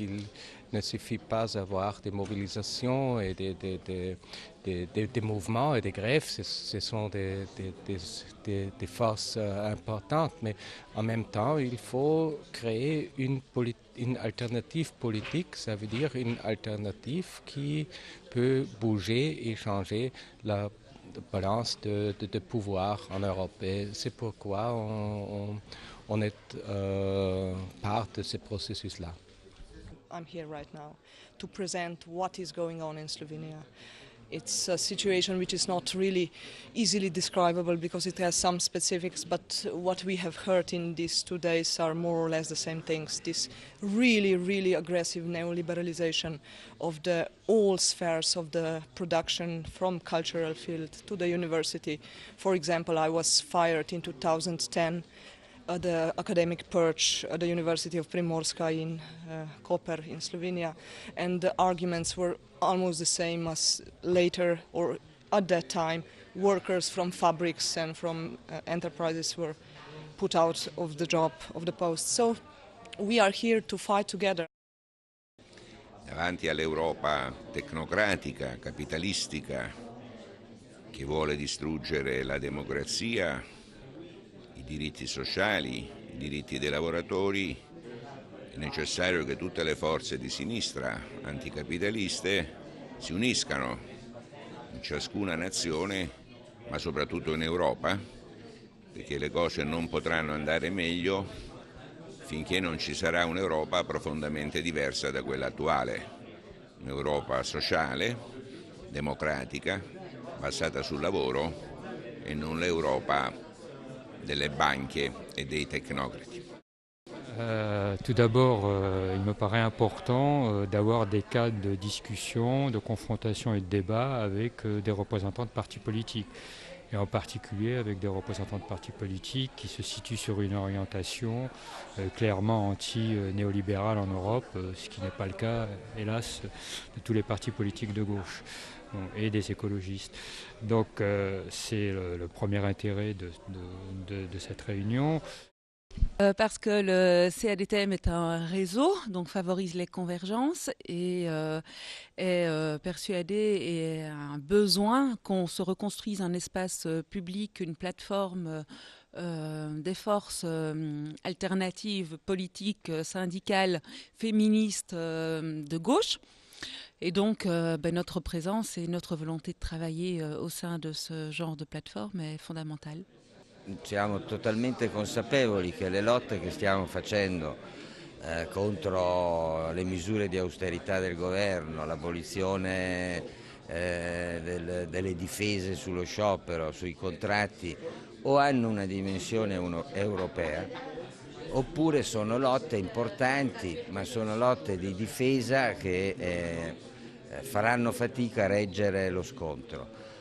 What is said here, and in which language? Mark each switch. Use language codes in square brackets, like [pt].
[fr] Il ne suffit pas d'avoir des mobilisations et des mouvements et des grèves, ce sont des forces importantes, mais en même temps, il faut créer une alternative politique, ça veut dire une alternative qui peut bouger et changer la balance de pouvoir en Europe. Et c'est pourquoi on est part de ce processus-là. [en] I'm here right now to present what is going on in Slovenia. It's a situation which is not really easily describable because it has some specifics, but what we have heard in these 2 days are more or less the same things. This really, really aggressive neoliberalization of all spheres of the production, from cultural field to the university. For example, I was fired in 2010 at the academic purge at the University of Primorska in Koper in Slovenia, and the arguments were almost the same as later, or at that time, workers from fabrics and from enterprises were put out of the job, of the post. So we are here to fight together. [it] Davanti all'Europa tecnocratica, capitalistica, che vuole distruggere la democrazia, i diritti sociali, i diritti dei lavoratori, è necessario che tutte le forze di sinistra anticapitaliste si uniscano in ciascuna nazione, ma soprattutto in Europa, perché le cose non potranno andare meglio finché non ci sarà un'Europa profondamente diversa da quella attuale, un'Europa sociale, democratica, basata sul lavoro e non l'Europa delle banche [fr] et des technocrates. Tout d'abord, il me paraît important d'avoir des cadres de discussion, de confrontation et de débat avec des représentants de partis politiques, et en particulier avec des représentants de partis politiques qui se situent sur une orientation clairement anti-néolibérale en Europe, ce qui n'est pas le cas, hélas, de tous les partis politiques de gauche et des écologistes. Donc c'est le premier intérêt de cette réunion. Parce que le CADTM est un réseau, donc favorise les convergences et est persuadé et a un besoin qu'on se reconstruise un espace public, une plateforme des forces alternatives, politiques, syndicales, féministes de gauche. Et donc notre présence et notre volonté de travailler au sein de ce genre de plateforme est fondamentale. [it] Siamo totalmente consapevoli che le lotte che stiamo facendo contro le misure di austerità del governo, l'abolizione delle difese sullo sciopero, sui contratti o hanno una dimensione europea oppure sono lotte importanti, ma sono lotte di difesa che faranno fatica a reggere lo scontro.